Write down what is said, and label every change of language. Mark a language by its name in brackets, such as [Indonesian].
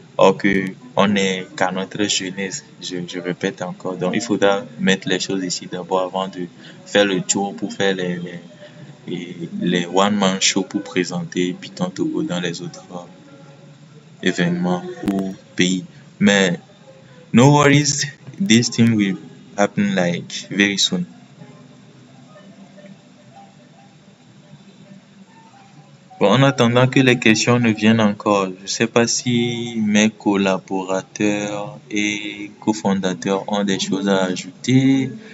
[French] Or que on est qu'à notre jeunesse, je répète encore. Donc il faudra mettre les choses ici d'abord avant de faire le tour pour faire les one-man show pour présenter Python Togo dans les autres événements ou pays. [English] Mais no worries, this thing will happen like very soon. [French] Bon, en attendant que les questions ne viennent encore, je ne sais pas si mes collaborateurs et cofondateurs ont des choses à ajouter.